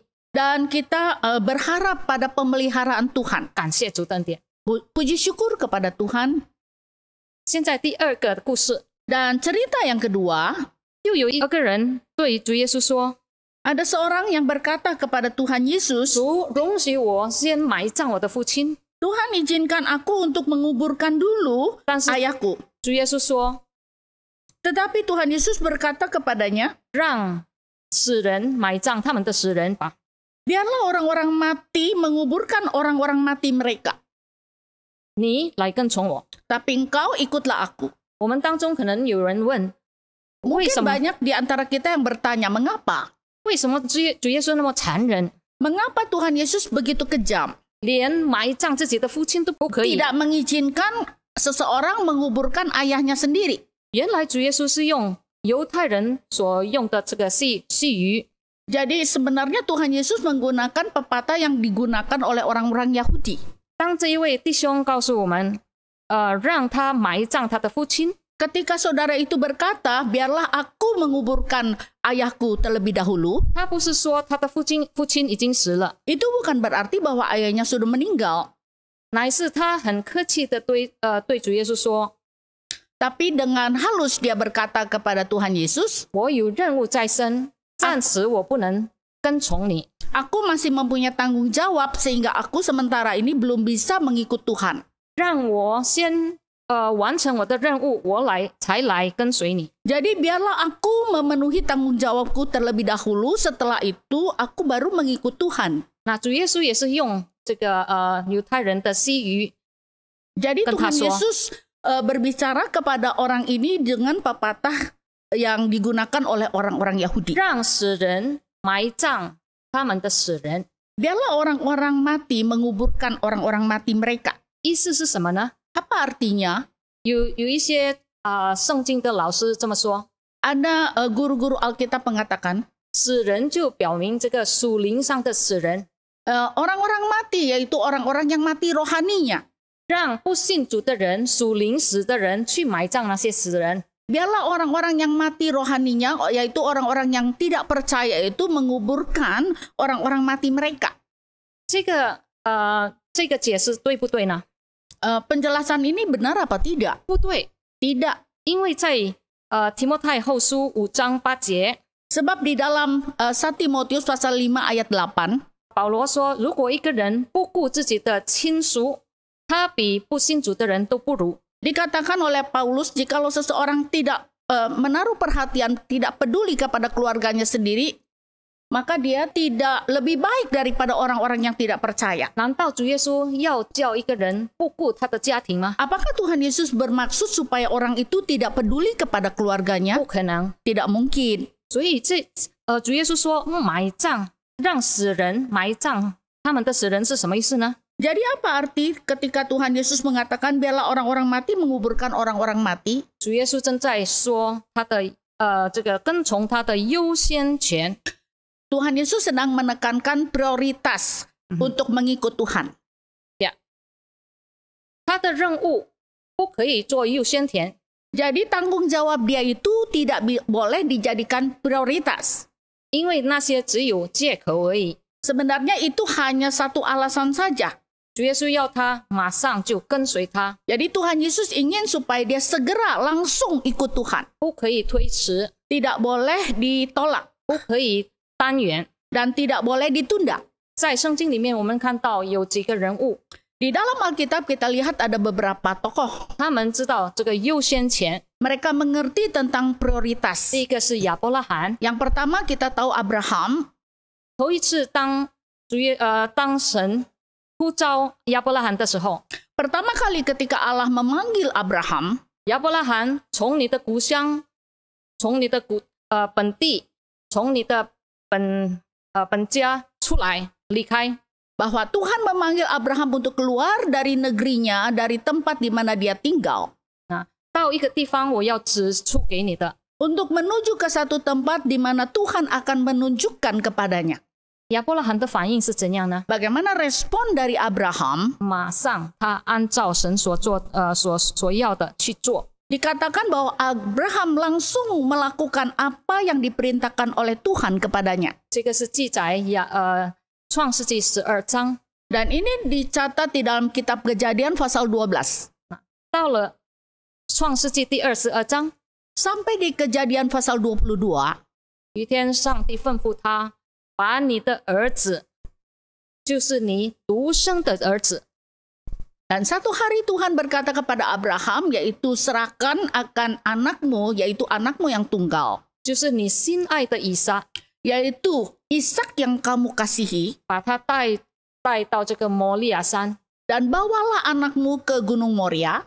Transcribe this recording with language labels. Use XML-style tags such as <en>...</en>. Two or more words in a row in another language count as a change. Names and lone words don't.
<id>Dan kita berharap pada pemeliharaan Tuhan.</id> <zh>感谢主的恩典。</zh> <id>Puji syukur kepada Tuhan.</id> <zh>现在第二个故事，</zh> <id>Dan cerita yang kedua,</id> <zh>又有一个人对主耶稣说</zh> <id>ada seorang yang berkata kepada Tuhan Yesus,：“</id> <zh>主，容许我先埋葬我的父亲。</zh> <id>Tuhan izinkan aku untuk menguburkan dulu</id> <zh>但是</zh> <id>ayahku.</id> <zh>主耶稣说</zh> <id>Tetapi Tuhan Yesus berkata kepadanya,：“</id> <zh>让死人埋葬他们的死人吧。</zh> <id>biarlah orang-orang mati menguburkan orang-orang mati mereka.</id> <zh>你来跟从我。</zh> <id>Tapi engkau ikutlah aku. ”</id> <zh>我们当中可能有人问：为</zh> <id>Mungkin</id> <zh>什么？</zh> <id>banyak di antara kita yang bertanya, mengapa?</id> <zh>为什么主耶稣那么残忍，</zh> <id>Mengapa Tuhan Yesus begitu kejam?</id> <zh>连埋葬自己的父亲都不可以？</zh> <id>Tidak mengizinkan seseorang menguburkan ayahnya sendiri.</id> <zh>原来主耶稣是用犹太人所用的这个戏语，</zh> <id>Jadi sebenarnya Tuhan Yesus menggunakan pepatah yang digunakan oleh orang-orang Yahudi.</id> <zh>当这一位弟兄告诉我们，让他埋葬他的父亲，</zh> <id>Ketika saudara itu berkata, biarlah aku menguburkan ayahku terlebih dahulu,</id> <zh>他不是说他的父亲已经死了，</zh> <id>itu bukan berarti bahwa ayahnya sudah meninggal.</id> <zh>乃是他很客气的对主耶稣说：</zh> <id>Tapi dengan halus dia berkata kepada Tuhan Yesus,</id> <zh>我有任务在身，暂时我不能跟从你。</zh> <id>aku masih mempunyai tanggung jawab sehingga aku sementara ini belum bisa mengikut Tuhan.</id> <zh>让我先完成我的任务，才来跟随你。</zh> <id>Jadi biarlah aku memenuhi tanggung jawabku terlebih dahulu, setelah itu aku baru mengikut Tuhan.</id> <zh>那主耶稣也是用这个犹太人的戏语，</zh> <id>Jadi</id> <zh>跟他</zh> <id>Tuhan</id> <zh>说</zh> <id>Yesus berbicara kepada orang ini dengan pepatah yang digunakan oleh orang-orang Yahudi.</id> <zh>让死人埋葬他们的死人。</zh> <id>Biarlah orang-orang mati menguburkan orang-orang mati mereka.</id> <zh>意思是什么呢？</zh> <id>Apa artinya?</id> <zh>有一些圣经的老师这么说，</zh> <id>Ada guru-guru Alkitab mengatakan,</id> <zh>死人就表明这个属灵上的死人，</zh> <id>orang-orang mati yaitu orang-orang yang mati rohaninya.</id> <zh>让不信主的人、属灵死的人去埋葬那些死人。</zh> <id>biarlah orang-orang yang mati rohaninya, yaitu orang-orang yang tidak percaya itu menguburkan orang-orang mati mereka.</id> <zh>这个解释对不对呢？</zh> <id>Penjelasan ini benar apa tidak?</id> <zh>不对，</zh> <id>Tidak.</id> <zh>因为在提摩太后书5章8节，</zh> <id>Sebab di dalam 1 Timotius pasal 5 ayat 8,</id> <zh>保罗说，如果一个人不顾自己的亲属，他比不信主的人都不如。</zh> <id>dikatakan oleh Paulus, jikalau seseorang tidak menaruh perhatian, tidak peduli kepada keluarganya sendiri, maka dia tidak lebih baik daripada orang-orang yang tidak percaya.</id> <zh>难道主耶稣要叫一个人不顾他的家庭吗？</zh> <id>Apakah Tuhan Yesus bermaksud supaya orang itu tidak peduli kepada keluarganya?</id> <zh>不可能。</zh> <id>Tidak mungkin.</id> <zh>所以主耶稣说埋葬，让死人埋葬他们的死人是什么意思呢？</zh> <id>Jadi apa arti ketika Tuhan Yesus mengatakan biarlah orang-orang mati menguburkan orang-orang mati?</id> <zh>主耶稣正在说他的这个跟从他的优先权。</zh> <id>Tuhan Yesus sedang menekankan prioritas untuk mengikut Tuhan.</id> <zh>他的任务不可以做优先权，</zh> <id>Jadi tanggung jawab dia itu tidak boleh dijadikan prioritas.</id> <zh>因为那些只有借口而已。</zh> <id>Sebenarnya itu hanya satu alasan saja.</id> <zh>主耶稣要他马上就跟随他，</zh> <id>Jadi Tuhan Yesus ingin supaya dia segera langsung ikut Tuhan.</id> <zh>不可以推迟，</zh> <id>Tidak boleh ditolak</id> <zh>不可以单元。</zh> <id>dan tidak boleh ditunda.</id> <zh>在圣经里面，我们看到有几个人物，</zh> <id>Di dalam Alkitab kita lihat ada beberapa tokoh.</id> <zh>他们知道这个优先权。</zh> <id>Mereka mengerti tentang prioritas.</id> <zh>第一个是亚伯拉罕，</zh> <id>Yang pertama kita tahu Abraham.</id> <zh>头一次当神呼召亚伯拉罕的时候，</zh> <id>Pertama kali ketika Allah memanggil Abraham,</id> <zh>亚伯拉罕从你的故乡，从你的本地，从你的本家出来离开。</zh> <id>bahwa Tuhan memanggil Abraham untuk keluar dari negerinya, dari tempat di mana dia tinggal,</id> <zh>到一个地方我要指出给你的。</zh> <id>untuk menuju ke satu tempat di mana Tuhan akan menunjukkan kepadanya.</id> <zh>亚伯拉罕的反应是怎样呢？</zh> <id>Bagaimana respon dari Abraham?</id> <zh>马上他按照神所要的去做。</zh> <id>Dikatakan bahwa Abraham langsung melakukan apa yang diperintahkan oleh Tuhan kepadanya.</id> <zh>这个是记载创世纪12章。</zh> <id>Dan ini dicatat di dalam kitab Kejadian pasal 12.</id> <zh>到了创世纪第22章，</zh> <id>Sampai di Kejadian pasal 22,</id> <zh>有一天上帝吩咐他，把你的儿子，就是你独生的儿子，</zh> <id>dan satu hari Tuhan berkata kepada Abraham, yaitu serahkan akan anakmu, yaitu anakmu yang tunggal,</id> <zh>就是你心爱的以撒，</zh> <id>yaitu Ishak yang kamu kasihi,</id> <zh>把他带到这个摩利亚山，</zh> <id>dan bawalah anakmu ke Gunung Moria</id>